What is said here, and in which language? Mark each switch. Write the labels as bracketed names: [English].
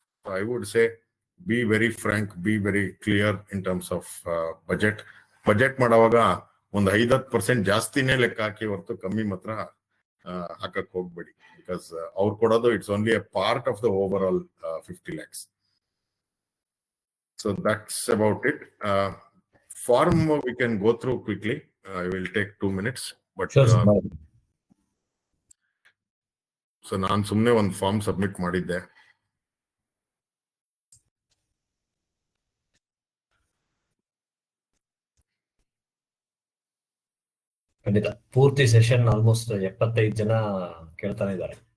[English] So I would say, be very frank, be very clear in terms of budget. [Kannada] Budget ಮಾಡುವಾಗ ಒಂದು 5-10% ಜಾಸ್ತಿನೇ ಲೆಕ್ಕ ಹಾಕಿ, ಹೊರತು ಕಮ್ಮಿ ಮಾತ್ರ ಹಾಕಕ್ ಹೋಗ್ಬೇಡಿ. [English] because [Kannada] ಅವ್ರು ಕೊಡೋದು [English] It's only a part of the overall 50 lakhs. So that's about it. Form we can go through quickly. I will take 2 minutes. But Sure, sir. [Kannada] so ನಾನು ಸುಮ್ಮನೆ ಒಂದು ಫಾರ್ಮ್ ಸಬ್ಮಿಟ್ ಮಾಡಿದ್ದೆ. ಖಂಡಿತ ಪೂರ್ತಿ ಸೆಷನ್ ಆಲ್ಮೋಸ್ಟ್ 75 ಜನ ಕೇಳ್ತಾನೆ ಇದ್ದಾರೆ.